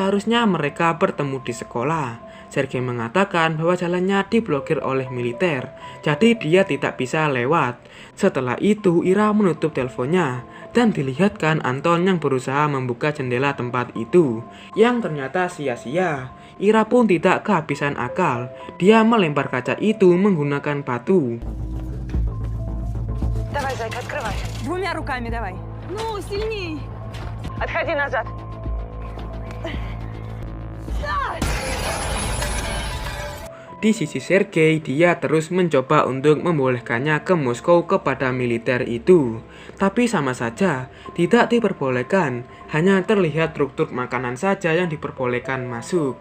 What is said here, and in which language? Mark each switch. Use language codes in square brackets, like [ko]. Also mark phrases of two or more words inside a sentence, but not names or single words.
[id] Seharusnya mereka bertemu di sekolah. Sergei mengatakan bahwa jalannya diblokir oleh militer, jadi dia tidak bisa lewat. Setelah itu, Ira menutup teleponnya dan dilihatkan Anton yang berusaha membuka jendela tempat itu, yang ternyata sia-sia. Ira pun tidak kehabisan akal. Dia melempar kaca itu menggunakan batu. [ru] Давай, зайка, открывай. Двумя руками давай. Ну, сильней. Отходи назад. [id] Di sisi Sergei, dia terus mencoba untuk membolehkannya ke Moskow kepada militer itu. Tapi sama saja, tidak diperbolehkan. Hanya terlihat truk-truk makanan saja yang diperbolehkan masuk.